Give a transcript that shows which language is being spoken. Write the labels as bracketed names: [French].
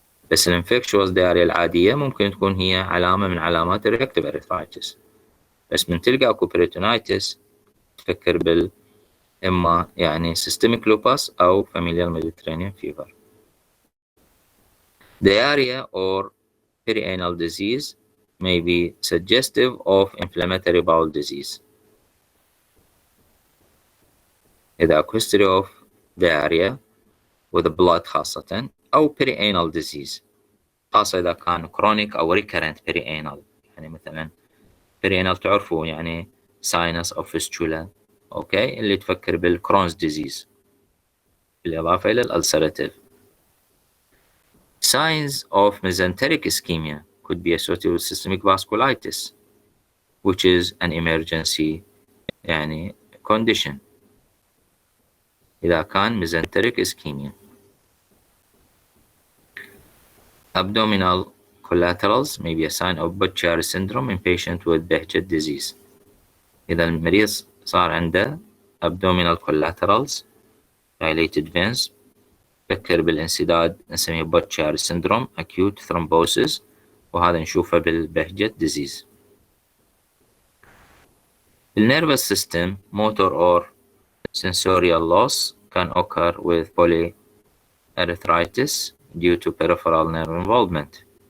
[Arabic] بس الانفكشوس diarrhea العادية ممكن تكون هي علامة من علامات الرياكتيف ارثرايتس. بس من تلقى اكو peritonitis تفكر إما يعني [English] systemic lupus [Arabic] أو [English] familial Mediterranean fever. Diarrhea or perianal disease may be suggestive of inflammatory bowel disease. [Arabic] إذا اكو [English] history of diarrhea with blood [Arabic] خاصة أو [English] perianal disease، [Arabic] خاصة إذا كان chronic أو [English] recurrent perianal، [Arabic] يعني مثلا perianal تعرفوا يعني sinus أو fistula، أوكي، اللي تفكر بالكرونز disease بالإضافة إلى الألسراتيف. [English] Signs of mesenteric ischemia could be associated with systemic vasculitis. which is an emergency يعني condition إذا كان mesenteric ischemia. Abdominal collaterals may be a sign of Budd-Chiari syndrome in patient with Behçet disease. [Arabic] إذا المريض صار عنده [English] abdominal collaterals dilated veins [Arabic] فكر بالانسداد نسميه [English] Budd-Chiari syndrome acute thrombosis [Arabic] وهذا نشوفه بالبهجت disease. [English] The nervous system motor or sensorial loss can occur with polyarthritis due to peripheral nerve involvement.